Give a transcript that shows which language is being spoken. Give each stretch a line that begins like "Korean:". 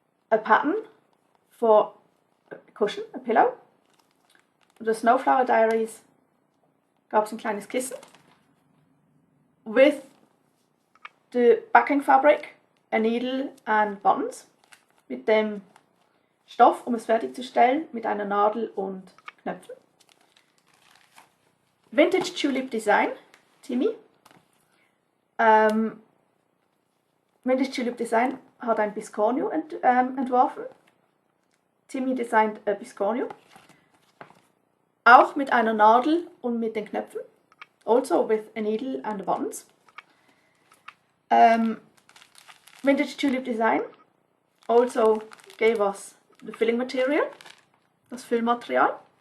English: a pattern for a cushion, a pillow.
German: The Snowflower Diaries gab es ein kleines Kissen
English: with the backing fabric, a needle and buttons,
German: mit dem Stoff, um es fertigzustellen, mit einer Nadel und Knöpfen.
English: Vintage Tulip Design, Timmy.
German: Vintage Tulip Design hat ein Biscornio entworfen. Timmy designt a Biscornio. Auch mit einer Nadel und mit den Knöpfen.
English: Also with a needle and the buttons. Vintage Tulip Design also gave us the filling material,
German: das Füllmaterial.